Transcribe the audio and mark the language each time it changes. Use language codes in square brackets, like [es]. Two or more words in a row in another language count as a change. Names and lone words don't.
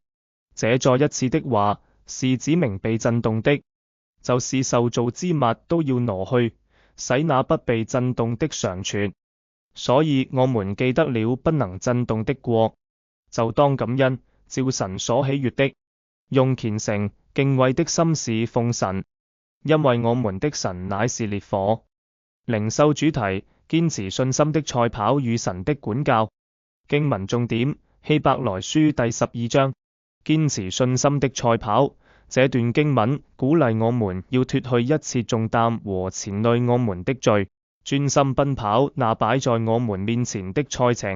[zh] 這再一次的話，是指明被震動的，就是受造之物都要挪去，使那不被震動的常存。所以我們記得了不能震動的國，就當感恩，照神所喜悅的，用虔誠敬畏的心事奉神，因為我們的神乃是烈火。靈修主題：堅持信心的賽跑與神的管教。經文重點：希伯來書第12章。堅持信心的賽跑。這段經文鼓勵我們要脫去一切重擔和纏累我們的罪，專心奔跑那擺在我們面前的賽程。